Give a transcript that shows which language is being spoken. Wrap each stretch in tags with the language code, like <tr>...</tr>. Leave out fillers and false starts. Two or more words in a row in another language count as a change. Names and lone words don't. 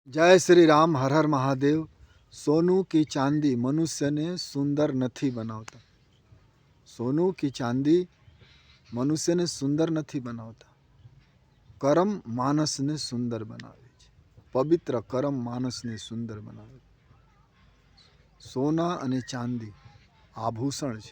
<hi>जय श्री राम। हर हर महादेव। सोनू की चांदी</hi> <gu>મનુષ્યને સુંદર નથી બનાવતા. સોનું की ચાંદી મનુષ્યને સુંદર નથી બનાવતા. કર્મ માણસને સુંદર બનાવે છે. પવિત્ર કર્મ માણસને સુંદર બનાવે છે. સોના અને ચાંદી આભૂષણ છે.</gu>